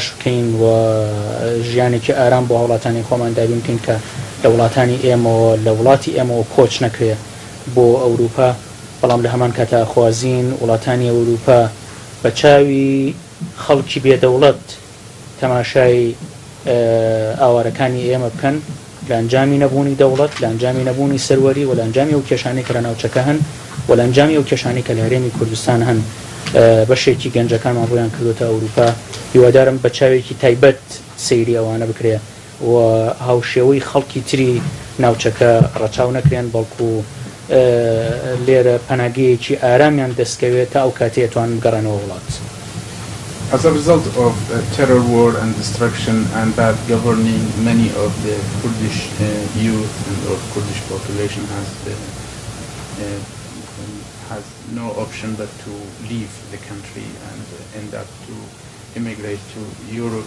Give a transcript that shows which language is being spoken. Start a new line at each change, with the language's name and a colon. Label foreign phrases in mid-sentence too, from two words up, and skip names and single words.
Central Kurdish: بکەین و ژیانێکی ئارام بۆ وڵاتانی خۆمان دابین بکەین کە لە وڵاتانی ئێمەوە لە وڵاتی ئێمەوە کۆچ نەکرێ بۆ ئەوروپا بەڵام لە هەمان کاتا خوازین وڵاتانی ئەوروپا بە چاوی خەڵکی بێدەوڵەت تەماشای ئاوارەکانی ئێمە بکەن لە ئەنجامی نەبوونی دەوڵەت لە ئەنجامی نەبوونی سەروەری و لە ئەنجامی ئەو کێشانەی کە لە ناوچەکە هەن و لە ئەنجامی ئەو کێشانەی کە لە هەرێمی کوردستان هەن بەشێکی گەنجەکانمان ڕویان کردوتە ئەوروپا. هیوادارم بە چاوێکی تایبەت سەیری ئەوانە بکرێ و هاوشێوەی خەڵکی تری ناوچەکە ڕەچاو نەکرێن بەڵکو لێرە پەناگەیەکی ئارامیان دەستکەوێت تا ئەو کاتێتوان بگەڕێنەوە وڵات.
English: As a result of terror war and destruction and bad governing, many of the Kurdish youth and or Kurdish population has no option but to leave the country and end up to immigrate to Europe.